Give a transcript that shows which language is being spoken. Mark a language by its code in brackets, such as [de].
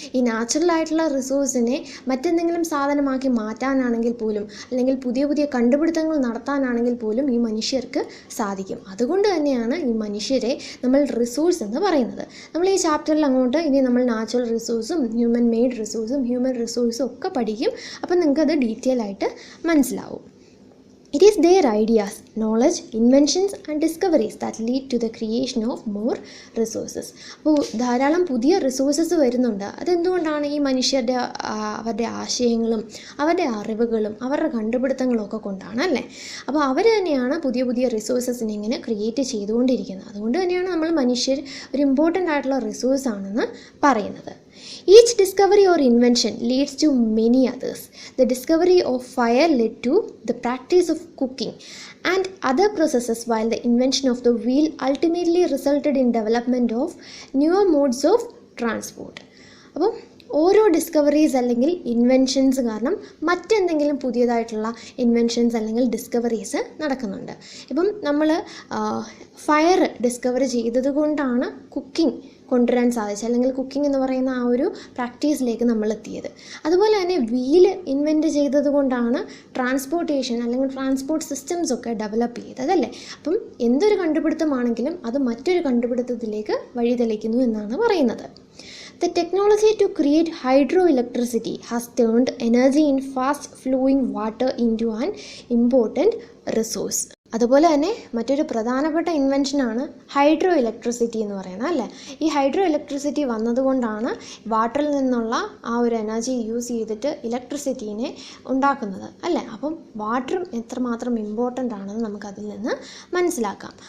[ml] ഈ നാച്ചുറലായിട്ടുള്ള റിസോഴ്സിനെ മറ്റെന്തെങ്കിലും സാധനമാക്കി മാറ്റാനാണെങ്കിൽ പോലും അല്ലെങ്കിൽ പുതിയ പുതിയ കണ്ടുപിടുത്തങ്ങൾ നടത്താനാണെങ്കിൽ പോലും ഈ മനുഷ്യർക്ക് സാധിക്കും. അതുകൊണ്ട് തന്നെയാണ് ഈ മനുഷ്യരെ നമ്മൾ റിസോഴ്സ് എന്ന് പറയുന്നത്. നമ്മൾ ഈ ചാപ്റ്ററിൽ അങ്ങോട്ട് ഇനി നമ്മൾ നാച്ചുറൽ റിസോഴ്സും ഹ്യൂമൻ മെയ്ഡ് റിസോഴ്സും ഹ്യൂമൻ റിസോഴ്സും ഒക്കെ പഠിക്കും. അപ്പം നിങ്ങൾക്കത് ഡീറ്റെയിൽ ആയിട്ട് മനസ്സിലാവും. [en] It is their ideas, knowledge, inventions and discoveries that lead to the creation of more resources. [ml] അപ്പോൾ ധാരാളം പുതിയ റിസോഴ്സസ് വരുന്നുണ്ട്. അതെന്തുകൊണ്ടാണ്? ഈ മനുഷ്യരുടെ അവരുടെ ആശയങ്ങളും അവരുടെ അറിവുകളും അവരുടെ കണ്ടുപിടുത്തങ്ങളും ഒക്കെ കൊണ്ടാണ് അല്ലേ. അപ്പോൾ അവർ തന്നെയാണ് പുതിയ പുതിയ റിസോഴ്സസിനെ ഇങ്ങനെ ക്രിയേറ്റ് ചെയ്തുകൊണ്ടിരിക്കുന്നത്. അതുകൊണ്ട് തന്നെയാണ് നമ്മൾ മനുഷ്യർ ഒരു ഇമ്പോർട്ടൻ്റ് ആയിട്ടുള്ള റിസോഴ്സ് ആണെന്ന് പറയുന്നത്. [en] Each discovery or invention leads to many others. The discovery of fire led to the practice of cooking and other processes, while the invention of the wheel ultimately resulted in development of newer modes of transport. [ml] അപ്പം ഓരോ discoveries അല്ലെങ്കിൽ inventions കാരണം മറ്റെന്തെങ്കിലും പുതിയതായിട്ടുള്ള inventions അല്ലെങ്കിൽ discoveries നടക്കുന്നുണ്ട്. ഇപ്പം നമ്മൾ fire discover ചെയ്തത് കൊണ്ടാണ് കുക്കിംഗ് കൊണ്ടുവരാൻ സാധിച്ചത് അല്ലെങ്കിൽ കുക്കിംഗ് എന്ന് പറയുന്ന ആ ഒരു പ്രാക്ടീസിലേക്ക് നമ്മൾ എത്തിയത്. അതുപോലെ തന്നെ വീല് ഇൻവെൻറ്റ് ചെയ്തത് കൊണ്ടാണ് ട്രാൻസ്പോർട്ടേഷൻ അല്ലെങ്കിൽ ട്രാൻസ്പോർട്ട് സിസ്റ്റംസ് ഒക്കെ ഡെവലപ്പ് ചെയ്തത് അല്ലേ. അപ്പം എന്തൊരു കണ്ടുപിടുത്തമാണെങ്കിലും അത് മറ്റൊരു കണ്ടുപിടുത്തത്തിലേക്ക് വഴിതെളിക്കുന്നു എന്നാണ് പറയുന്നത്. [en] The technology to create hydroelectricity has turned energy in fast flowing water into an important resource. [ml] അതുപോലെ തന്നെ മറ്റൊരു പ്രധാനപ്പെട്ട ഇൻവെൻഷനാണ് ഹൈഡ്രോ ഇലക്ട്രിസിറ്റി എന്ന് പറയുന്നത് അല്ലേ. ഈ ഹൈഡ്രോ ഇലക്ട്രിസിറ്റി വന്നതുകൊണ്ടാണ് വാട്ടറിൽ നിന്നുള്ള ആ ഒരു എനർജി യൂസ് ചെയ്തിട്ട് ഇലക്ട്രിസിറ്റീനെ ഉണ്ടാക്കുന്നത് അല്ലേ. അപ്പം വാട്ടറും എത്രമാത്രം ഇമ്പോർട്ടൻ്റ് ആണെന്ന് നമുക്കതിൽ നിന്ന് മനസ്സിലാക്കാം.